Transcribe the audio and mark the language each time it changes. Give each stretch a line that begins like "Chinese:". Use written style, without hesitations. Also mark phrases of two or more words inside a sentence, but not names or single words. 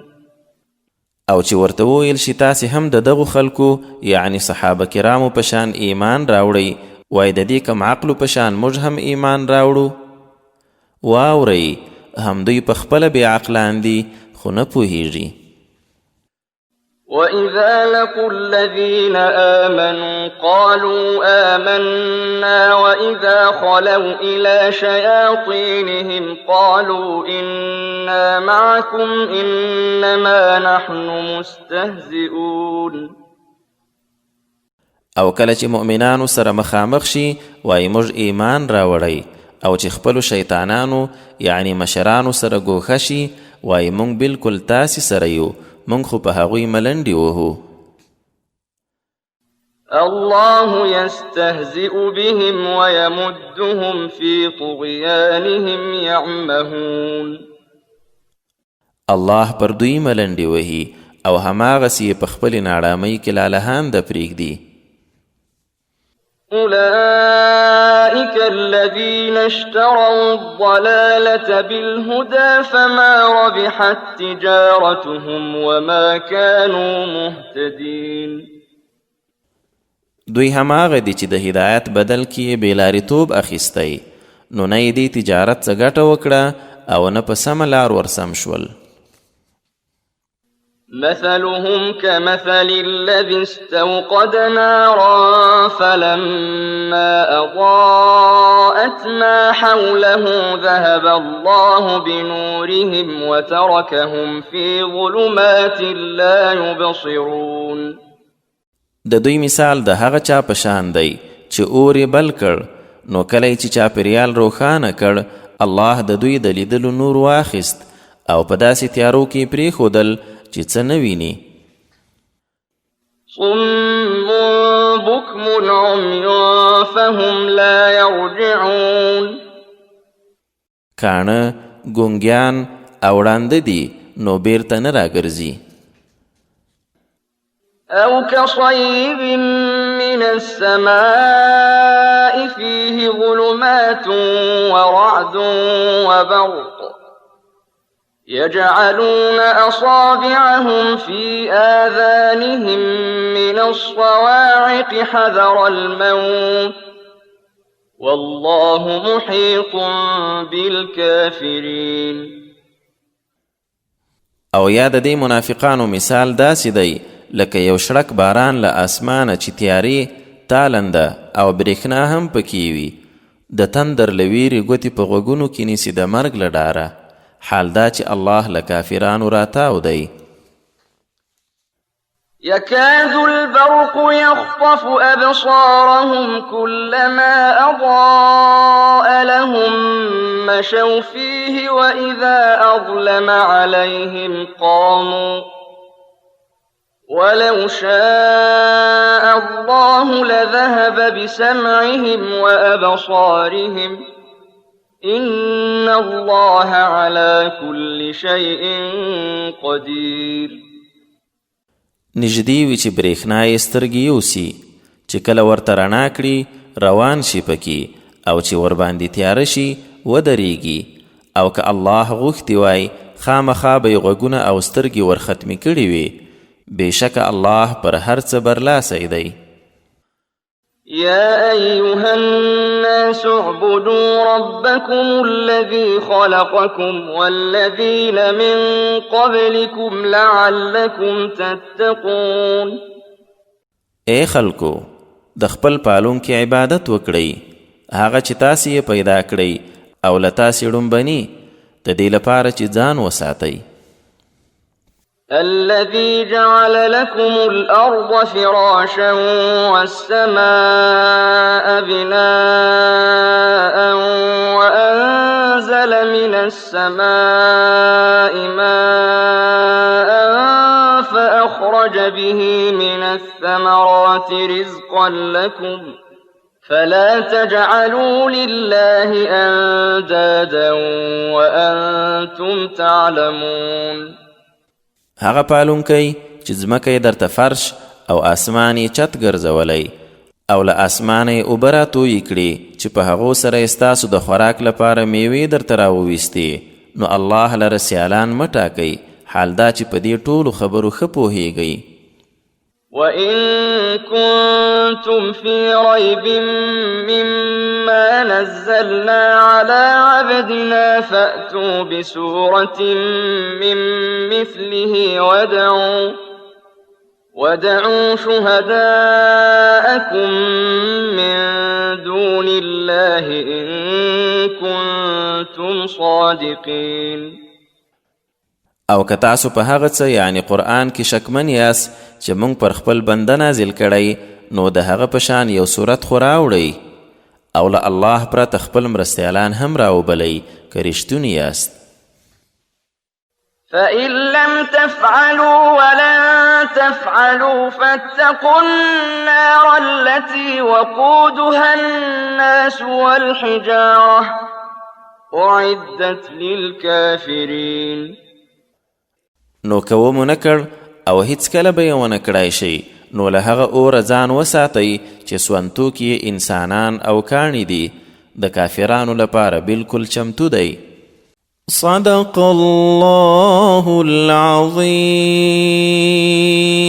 Pashto: او چې ورته وویل شي تاسې هم د دغو خلکو یعنی صحابه کرامو په شان ایمان راوړئ، وای د دې کم عقلو په شان موږ هم ایمان راوړو. واورئ هم دوی په خپله بې عقلان دي خو نه پوهیږي.
Arabic: وإذا لقوا الذين آمنوا قالوا آمنا وإذا خلوا إلى شياطينهم قالوا إنا معكم إنما نحن مستهزئون.
Pashto: او کله چې مؤمنانو سره مخامخ شي وایي موږ ایمان راوړی، او چې خپلو شیطانانو یعنی مشرانو سره ګوښه شي وایي موږ بالکل تاسې سره یو، موږ خو په هغوی ملنډې وهو.
Arabic: الله يستهزئ بهم ويمدهم في طغيانهم يعمهون.
Pashto: الله پر دوی ملنډې وهي او هماغسې یې په خپلې ناړامۍ کې لالهانده پرېږدي.
Arabic: أولئك الذين اشتروا الضلالة بالهدى فما ربحت تجارتهم وما كانوا مهتدين.
Pashto: دوی هماغه دي چې د هدایت بدل کې بېلاریتوب اخیستی، نو نه یې دې تجارت څه ګټه وکړه او نه په سمه لار ورسم شول.
Arabic: مثلهم كمثل الذي استوقد نارا فلما أضاءت ما حوله ذهب الله بنورهم وتركهم في ظلمات لا يبصرون.
Pashto: د دوی مثال د هغه چا په شان دی چې اور یې بل کړ، نو کله چې چاپېریال روښانه کړ الله د دوی د لیدلو نور واخیست او په داسې تیارو کې پرېښودل چې څه نه ویني.
Arabic: صم بكم عمي فهم لا يرجعون.
Pashto: کاڼه ګونګیان او ړانده دي نو بیرته نه راګرځي.
Arabic: أو كصيب من السماء فيه ظلمات ورعد وبرق يجعلون أصابعهم في آذانهم من الصواعق حذر الموت والله محيط بالكافرين.
Pashto: او یا د دې منافقانو مثال داسې دی لکه یو شړک باران له اسمانه چې تیارې تالنده او برېښنا هم پکې وي، د تندر له ویرې ګوتې په غوږونو کې نیسي د مرګ له ډاره. حال دا چې الله له کافرانو راتاو دی.
Arabic: يكاد البرق يخطف أبصارهم كلما أضاء لهم مشوا فيه وإذا أظلم عليهم قاموا ولو شاء الله لذهب بسمعهم وأبصارهم إن الله على كل شيء قدير.
Pashto: نږدې وي چې برېښنا یې سترګې یوسي، چې کله ورته رڼا کړي روان شي پکې، او چې ورباندې تیاره شي ودرېږي. او که الله غوښتي وای خامخا به یې غوږونه او سترګې ورختمې کړي وي. بېشکه الله پر هر څه برلاسی دی.
Arabic: يا أيها الناس اعبدوا ربكم الذي خلقكم والذين من قبلكم لعلكم تتقون.
Pashto: اے خلکو د خپل پالونکي عبادت وکړئ، هغه چې تاسې یې پیدا کړئ او له تاسې ډومبني، د دې لپاره چې ځان وساتئ.
Arabic: الذي جعل لكم الأرض فراشا والسماء بناء وأنزل من السماء ماء فأخرج به من الثمرات رزقا لكم فلا تجعلوا لله أندادا وأنتم تعلمون.
Pashto: هغه پالونکی چې ځمکه یې درته فرش او اسمان یې چت ګرځولی او له اسمانه یې اوبه راتویې کړي چې په هغو سره یې ستاسو د خوراک لپاره میوې درته راوویستې، نو الله لره سیالان مه ټاکئ، حال دا چې په دې ټولو خبرو ښه پوهیږئ.
Arabic: وَإِن كُنتُمْ فِي رَيْبٍ مِّمَّا نَزَّلْنَا عَلَىٰ عَبْدِنَا فَأْتُوا بِسُورَةٍ مِّن مِّثْلِهِ وَادْعُوا شُهَدَاءَكُم مِّن دُونِ اللَّهِ إِن كُنتُمْ صَادِقِينَ.
Pashto: او که تاسو په هغه څه یعنی قرآن کې شکمن یاست چې موږ پر خپل بنده نازل کړی نو د هغه په شان یو صورت خو راوړئ او له الله پرته خپل مرستیالان هم راوبلئ که رښتوني یاست.
Arabic: فَإِن لَّمْ تَفْعَلُوا وَلَن تَفْعَلُوا فَاتَّقُوا النَّارَ الَّتِي وَقُودُهَا النَّاسُ وَالْحِجَارَةُ أُعِدَّتْ لِلْكَافِرِينَ.
Pashto: نو که ومو نکړ او هیڅکله به یې ونه کړای شي نو له هغه اوره ځان وساتئ چې سونتوک یې انسانان او کاڼي دي د کافرانو لپاره بالکل چمتو دی.
Arabic: صدق الله العظیم.